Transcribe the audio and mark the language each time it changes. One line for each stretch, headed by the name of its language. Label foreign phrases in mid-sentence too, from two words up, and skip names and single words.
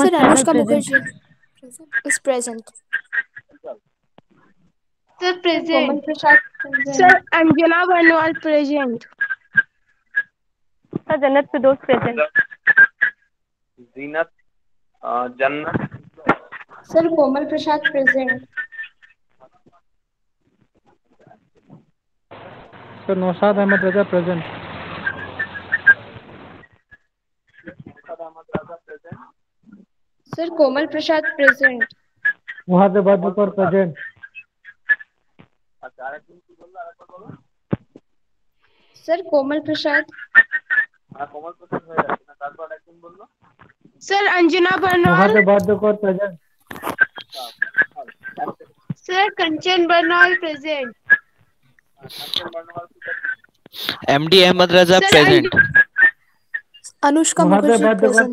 English: Sir Anushka Mukherjee is present. Sir present, কোমল প্রসাদ Sir Anjana Barnwal present, Sir Jannat Firdous present. জিনাত जन्नत Sir, Komal Prasad present. Sir, Nosad Ahmed Raza present. Sir, Komal Prasad present. Muhad Badukar present.
Bangla: আচ্ছা আরেকদিন কি বললো আরেকবার বলো।
English: Sir, Komal Prasad.
Bangla: কমল প্রসাদ হয়ে যাচ্ছে না, তারপর আরেকদিন বললো।
English: Sir, Anjana Barnwal. Muhad Badukar present. Sir, Kanchan Barnwal present. MD Ahmed Raza Sir, present. Anushka Muhad Mukherjee Badukar present.